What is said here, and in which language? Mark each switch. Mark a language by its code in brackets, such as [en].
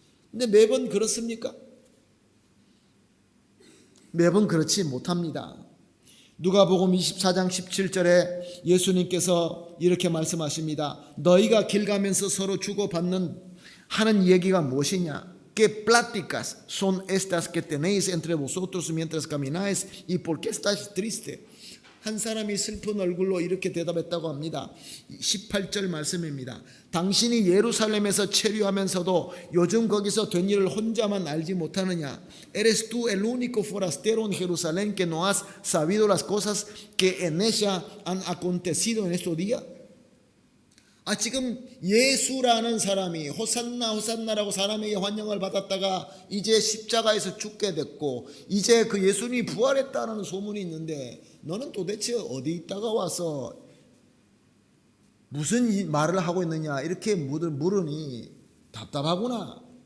[ko] 근데 매번 그렇습니까? 매번 그렇지 못합니다. 누가복음 24장 17절에 예수님께서 이렇게 말씀하십니다. 너희가 길 가면서 서로 주고받는 하는 얘기가 무엇이냐? [es] ¿Qué pláticas son estas que tenéis entre vosotros mientras camináis? ¿Y por qué estáis tristes? [ko] 한 사람이 슬픈 얼굴로 이렇게 대답했다고 합니다. 18절 말씀입니다. 당신이 예루살렘에서 체류하면서도 요즘 거기서 된 일을 혼자만 알지 못하느냐? [es] Eres tú el único forastero en Jerusalén que no has sabido las cosas que en ella han acontecido en estos días? [ko] 지금 예수라는 사람이 호산나 호산나라고 사람에게 환영을 받았다가 이제 십자가에서 죽게 됐고 이제 그 예수님이 부활했다는 소문이 있는데 너는 도대체 어디 있다가 와서 무슨 말을 하고 있느냐 이렇게 물으니 답답하구나.